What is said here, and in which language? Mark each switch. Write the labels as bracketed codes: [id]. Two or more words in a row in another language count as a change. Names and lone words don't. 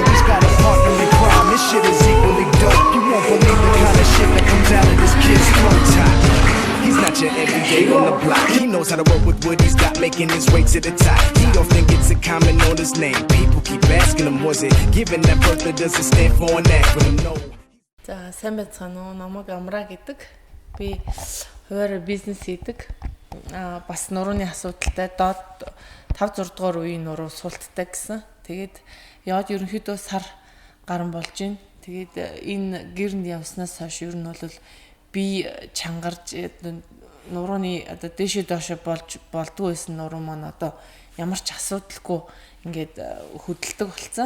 [en] He's got a partner in crime, this shit is equally dope. You won't believe the kind of shit that comes out of this kid's throat top. He's not your everyday on the block. He knows how to work with what he's got, making his way to the top. He don't think it's a comment on his name. People keep asking him, was it given that birth that doesn't stand for an acronym? No. [mn] За сайн байцгаана уу? Намайг Амраа гэдэг. Би хуваарь бизнес хийдэг. Бас нурууны асуудалтай доод 5-6 дугаар үеийн нуруу суулттай гэсэн. Тэгээд яваад ерөнхийдөө сар гарan болж байна. Тэгээд энэ гэрнд явснаас хойш ер нь бол би чангарч нурууны одоо дээшээ доошоо болдгоо байсан нуруу маань одоо ямар ч асуудалгүй ингээд хөдөлдөг болсон.